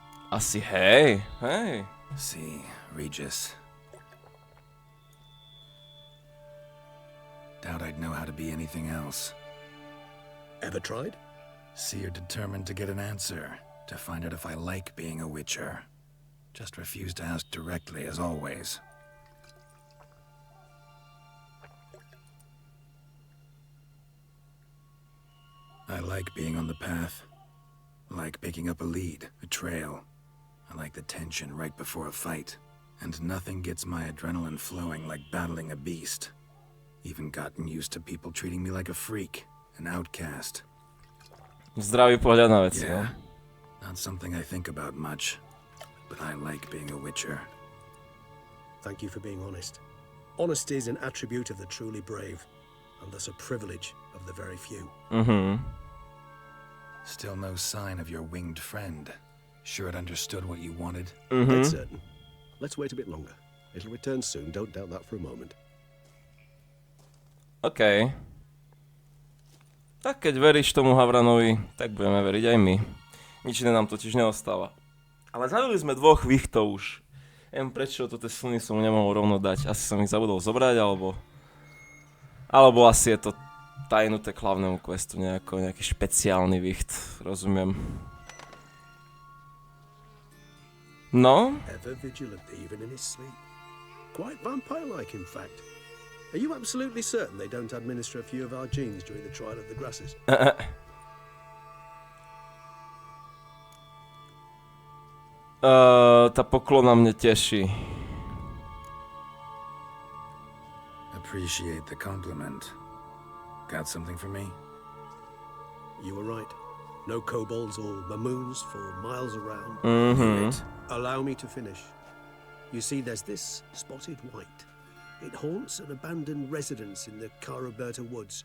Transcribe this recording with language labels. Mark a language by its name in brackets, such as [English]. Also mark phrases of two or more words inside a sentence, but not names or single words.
[Slovak] Asi hej. [English] See, Regis. Doubt I'd know how to be anything else. Ever tried? See, you're determined to get an answer, to find out if I like being a witcher. Just refuse to ask directly, as always. I like being on the path. I like picking up a lead, a trail. I like the tension right before a fight. And nothing gets my adrenaline flowing like battling a beast. Even gotten used to people treating me like a freak, an outcast. [Slovak] Zdravý pohľad na veci, [English] Yeah, not something I think about much, but I like being a witcher. Thank you for being honest. Honesty is an attribute of the truly brave, and thus a privilege of the very few. Still no sign of your winged friend. Sure it understood what you wanted? Dead certain. Let's wait a bit longer. It'll return soon, don't doubt that for a moment. OK. [Slovak] Tak keď veríš tomu Havranovi, tak budeme veriť aj my. Nič iné nám totiž neostáva. Ale zabili sme 2 wichtov už. Neviem prečo to tie sliny som nemohol rovno dať. Asi som ich zabudol zobrať, alebo asi je to tajnuté k hlavnému questu nejaký špeciálny wicht. Rozumiem. No? [English] Ever vigilant even in his sleep. Quite vampire-like, in fact. Are you absolutely certain they don't administer a few of our genes during the trial of the grasses? [Slovak] Tá poklona mne teší. [English] Appreciate the compliment. Got something for me? You were right. No kobolds or mamoons for miles around. Allow me to finish. You see, there's this spotted white. It haunts an abandoned residence in the Caraberta woods.